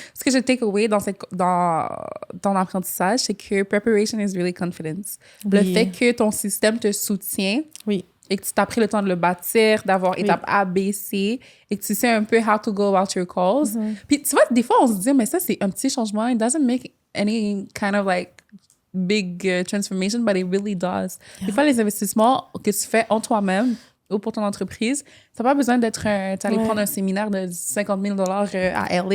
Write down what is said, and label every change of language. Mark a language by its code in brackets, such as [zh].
[fr] Ce que je take away dans ton apprentissage, c'est que [en] preparation is really confidence. [fr] Le fait que ton système te soutient et que tu t'as pris le temps de le bâtir, d'avoir étape A, B, C, et que tu sais un peu [en] how to go about your calls. [fr] Puis tu vois, des fois, on se dit, mais ça, c'est un petit changement. [en] It doesn't make any kind of like big transformation, but it really does. [fr] Des fois, les investissements que tu fais en toi-même ou pour ton entreprise, tu n'as pas besoin d'être t'aller prendre un séminaire de 50 000 $, à LA.